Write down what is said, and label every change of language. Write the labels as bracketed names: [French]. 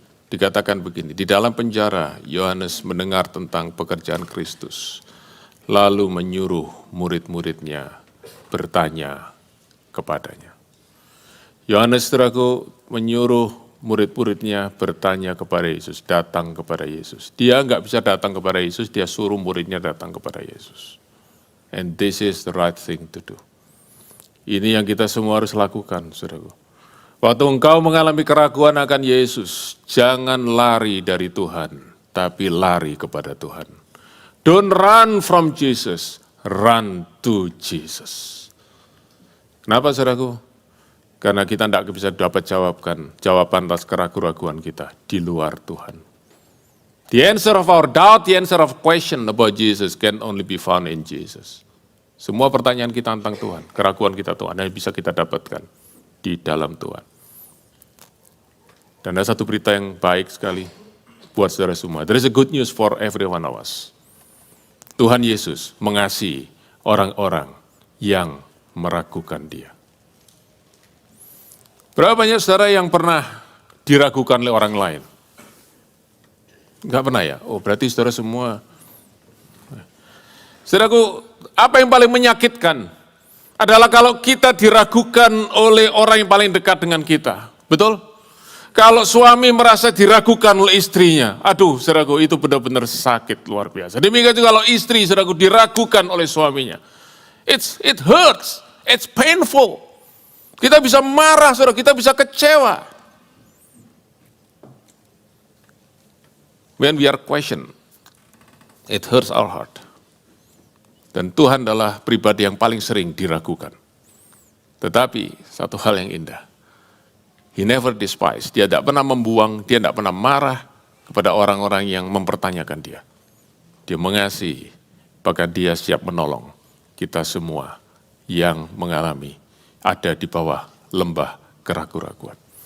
[Indonesian] Dikatakan begini, di dalam penjara Yohanes mendengar tentang pekerjaan Kristus, lalu menyuruh murid-muridnya bertanya kepadanya. Yohanes, saudaraku, menyuruh murid-muridnya bertanya kepada Yesus, datang kepada Yesus. Dia enggak bisa datang kepada Yesus, dia suruh muridnya datang kepada Yesus. [English] And this is the right thing to do. [Indonesian] Ini yang kita semua harus lakukan, saudaraku. Waktu engkau mengalami keraguan akan Yesus, jangan lari dari Tuhan, tapi lari kepada Tuhan. [English] Don't run from Jesus, run to Jesus. [Indonesian] Kenapa, saudaraku? Karena kita tidak bisa dapat jawaban atas keraguan kita di luar Tuhan. [English] The answer of our doubt, the answer of question about Jesus can only be found in Jesus. [Indonesian] Semua pertanyaan kita tentang Tuhan, keraguan kita Tuhan, hanya bisa kita dapatkan di dalam Tuhan. Dan ada satu berita yang baik sekali buat saudara semua. [English] There is a good news for every one of us. [Indonesian] Tuhan Yesus mengasihi orang-orang yang meragukan Dia. Berapa banyak saudara yang pernah diragukan oleh orang lain? Enggak pernah ya? Oh, berarti saudara semua. Saudaraku, apa yang paling menyakitkan adalah kalau kita diragukan oleh orang yang paling dekat dengan kita. Betul? Kalau suami merasa diragukan oleh istrinya, aduh saudaraku, itu benar-benar sakit luar biasa. Demikian juga kalau istri saudaraku diragukan oleh suaminya. [English] It hurts, it's painful. [Indonesian] Kita bisa marah saudara, kita bisa kecewa. [English] When we are questioned, it hurts our heart. [Indonesian] Dan Tuhan adalah pribadi yang paling sering diragukan. Tetapi satu hal yang indah, [English] He never despise, [Indonesian] dia tidak pernah membuang, dia tidak pernah marah kepada orang-orang yang mempertanyakan dia. Dia mengasihi, bahkan dia siap menolong kita semua yang mengalami ada di bawah lembah keraguan-raguan.